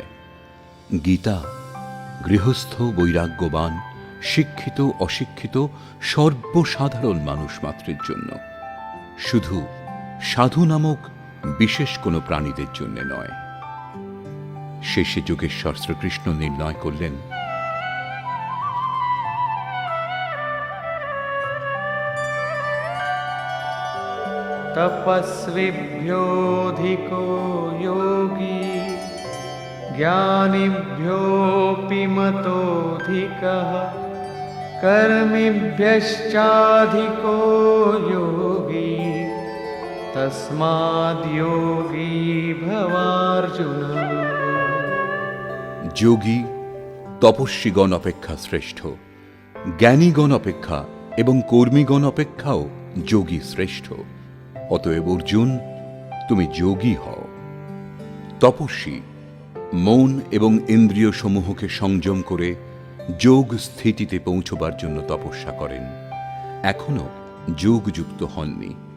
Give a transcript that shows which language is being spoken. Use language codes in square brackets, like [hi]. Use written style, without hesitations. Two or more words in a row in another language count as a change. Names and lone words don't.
[bn] গীতা গৃহস্থ, বৈরাগ্যবান, শিক্ষিত, অশিক্ষিত সর্বসাধারণ মানুষ মাত্রের জন্য, শুধু সাধু নামক বিশেষ কোনো প্রাণীদের জন্য নয়। শেষে যোগেশ্বর শ্রীকৃষ্ণ নির্ণয় করলেন, [sa] तपस्विभ्योऽधिको योगी ज्ञानिभ्योऽपि मतोऽधिकः कर्मिभ्यश्चाधिको योगी तस्माद्योगी भवार्जुन। [bn] যোগী তপস্বীগণ অপেক্ষা শ্রেষ্ঠ, জ্ঞানীগণ অপেক্ষা এবং কর্মীগণ অপেক্ষাও যোগী শ্রেষ্ঠ। অতএব অর্জুন, তুমি যোগী হও। তপস্বী মন এবং ইন্দ্রিয় সমূহকে সংযম করে যোগ স্থিতিতে পৌঁছবার জন্য তপস্যা করেন, এখনো যোগযুক্ত হননি।